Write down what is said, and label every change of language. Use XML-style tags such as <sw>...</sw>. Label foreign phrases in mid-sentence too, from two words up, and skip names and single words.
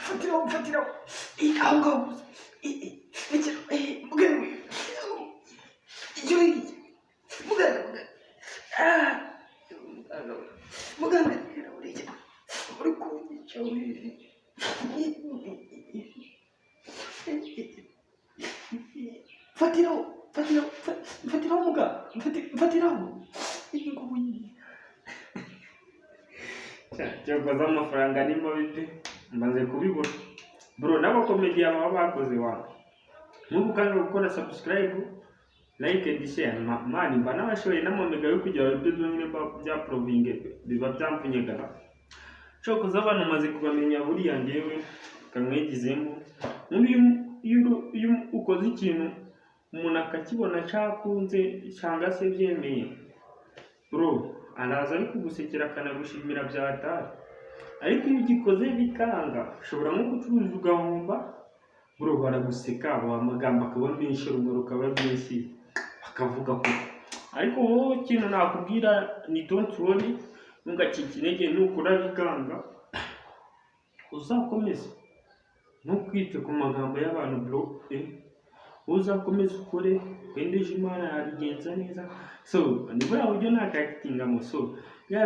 <rw>fatira aho muganga muganga uri kunyica fatiraho muganga fatiraho cyokoza amafaranga ni mabi maze kubibura bro n'abakomedi aba bakoze wa n'ubu kandi gukora subscribe</rw> <en>like and share</en> <rw>mani mba nabashoye n'amamega yo kujya ibyo nyine bya proving biba byampunyegara cyokoza abantu maze kubamenya buriya ngewe kamwegizemo iyo ukoze ikintu umuntu akakibona cyakunze cyangwa se byemeye bro araza ari kugusekera akanagushimira byatari ariko iyo ugikoze bikanga ushobora nko gucuruza ugahomba bro baraguseka amagambo akaba menshi urumuri ukaba rwinshi bakavuga ko ariko wowe ikintu nakubwira ni</rw> <en>don't worry</en> <rw>ntugacike intege nukora bikanga uzakomeza ntukwite ku magambo y'abantu bro uzakomeza ukore wendeje Imana yabigenza neza so nibwo buryo nakakitingamo so ya</rw>